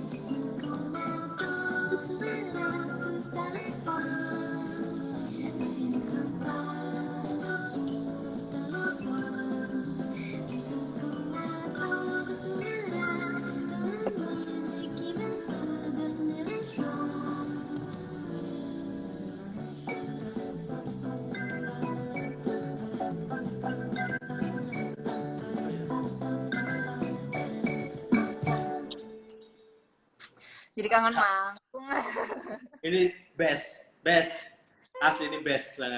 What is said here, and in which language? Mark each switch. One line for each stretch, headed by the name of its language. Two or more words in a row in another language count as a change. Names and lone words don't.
French: Tout ce qu'on attend de couleur tout à la fois.
English: Nothing compares
French: avec son style automne. Tout ce qu'on attend de couleur dans la musique qui va me donner la joie.
Indonesian: Jadi kangen manggung. Ini best. Asli ini best banget.